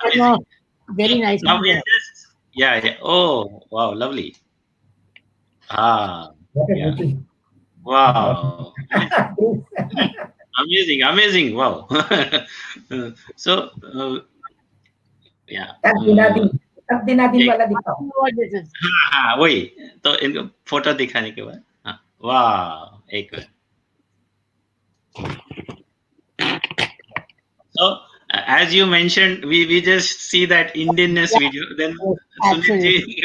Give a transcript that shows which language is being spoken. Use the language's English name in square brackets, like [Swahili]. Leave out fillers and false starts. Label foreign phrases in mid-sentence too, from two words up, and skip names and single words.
[English] Amazing. Very nice. Now we'll just, yeah, yeah. Oh, wow, lovely. Ah, What a yeah. beauty. Wow. Amazing. Yes. Amazing, amazing. Wow. So, yeah. तब दिना दिन तब दिना दिन [Hindi] एक वाला दिखाओ. [English] What this is? [Hindi] हाँ, हाँ, वही। तो इनको फोटो दिखाने के बाद, हाँ, वाह! एक मिनट। [English] So, as you mentioned, we just see that Indianness Yeah, video. Then yes, Sunil ji absolutely.